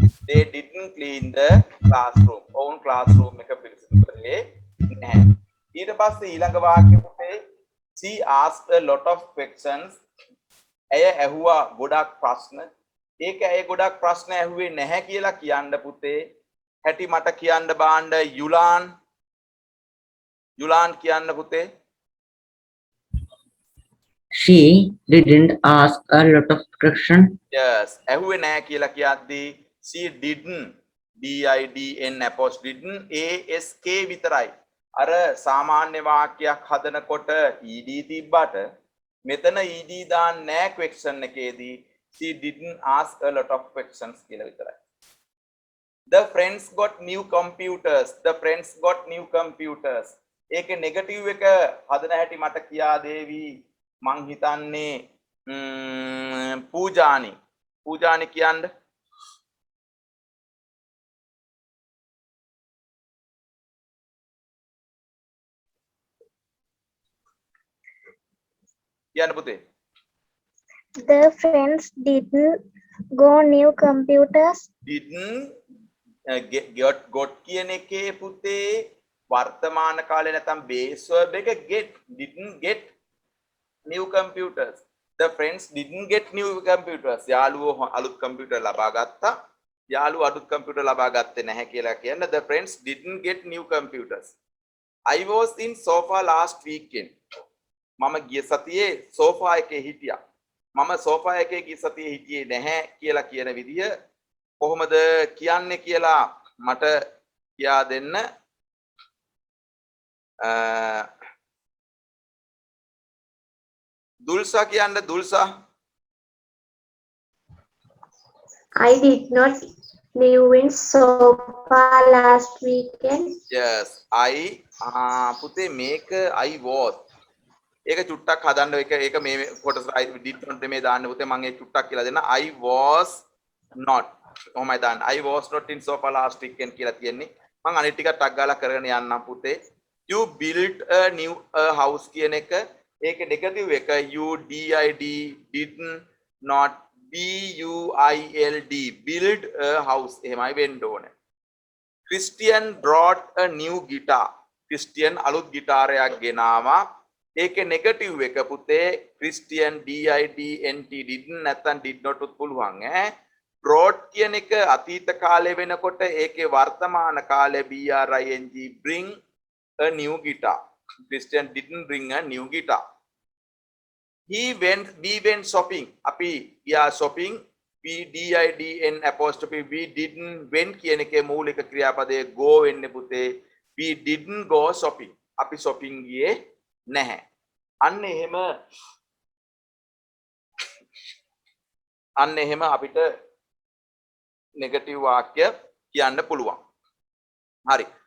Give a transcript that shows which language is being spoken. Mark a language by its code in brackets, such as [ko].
[en] They didn't clean the classroom. own classroom [si] එක පිරිසිදු කරේ නැහැ. ඊට පස්සේ ඊළඟ වාක්‍ය පුතේ [en] she asked a lot of questions. [si] ඇය ඇහුවා ගොඩක් ප්‍රශ්න. ඒක ඇය ගොඩක් ප්‍රශ්න ඇහුවේ නැහැ කියලා කියන්න පුතේ. හැටි මට කියන්න බාන්න යුලාන් කියන්න පුතේ. [en] She didn't ask a lot of questions. Yes, [si] ඇහුවේ නැහැ කියලා කියද්දී [en] she didn't ask [si] විතරයි. අර සාමාන්‍ය වාක්‍යයක් හදනකොට ed තිබ්බට මෙතන ed දාන්නේ නැහැ question එකේදී [en] she didn't ask a lot of questions [si] කියලා විතරයි. [en] The friends got new computers. The friends got new computers. [si] ඒකේ නෙගටිව් එක හදන හැටි මට කියා දේවි. මං හිතන්නේ පූජානි කියන්න. කියන්න පුතේ. [en] The friends didn't go new computers. didn't got [si] කියන එකේ පුතේ වර්තමාන කාලේ නැත්නම් [en] base verb එක get didn't get new computers. The friends didn't get new computers. [si] යාළුවෝ අලුත් කම්පියුටර් ලබා ගත්තා. යාළුවෝ අලුත් කම්පියුටර් ලබා ගත්තේ නැහැ කියලා කියන්න. [en] The friends didn't get new computers. I was in sofa last weekend. [si] මම ගිය සතියේ sofa එකේ හිටියා. මම sofa එකේ ගිය සතියේ හිටියේ නැහැ කියලා කියන විදිය කොහොමද කියන්නේ කියලා මට කියා දෙන්න. දුල්සා කියන්න. දුල්සා. [en] I did not live in sofa last weekend. Yes, I [si] පුතේ මේක [en] I was. [si] ඒක චුට්ටක් හදන්න ඒක මේ කොටස [en] I did not [si] මේ දාන්න පුතේ මම ඒක චුට්ටක් කියලා දෙන්න. [en] I was not. [si] කොහොමයි දාන්න. [en] I was not in sofa last weekend [si] කියලා තියෙන්නේ. මම අනිත් ටික ටක් ගාලා කරගෙන යන්නම් පුතේ. [en] You built a new house [si] කියන එක ඒක නෙගටිව් එක. [en] you did not build build a house [si] එහෙමයි වෙන්න ඕනේ. [en] Christian brought a new guitar. [si] Christian අලුත් ගිටාරයක් ගෙනාවා. ඒකේ නෙගටිව් එක පුතේ [en] Christian didn't [si] නැත්නම් did not උත් පුළුවන් ඈ. brought කියන එක අතීත කාලේ වෙනකොට ඒකේ වර්තමාන කාලේ [en] bring a new guitar. Christian didn't bring a new guitar. we went shopping. [si] අපි ගියා shopping. [en] we didn't went [si] කියන එකේ මූලික ක්‍රියාපදයේ go වෙන්නේ පුතේ. [en] we didn't go shopping. [si] අපි shopping ගියේ නැහැ. අන්න එහෙම අපිට නෙගටිව් වාක්‍ය කියන්න පුළුවන්. හරි.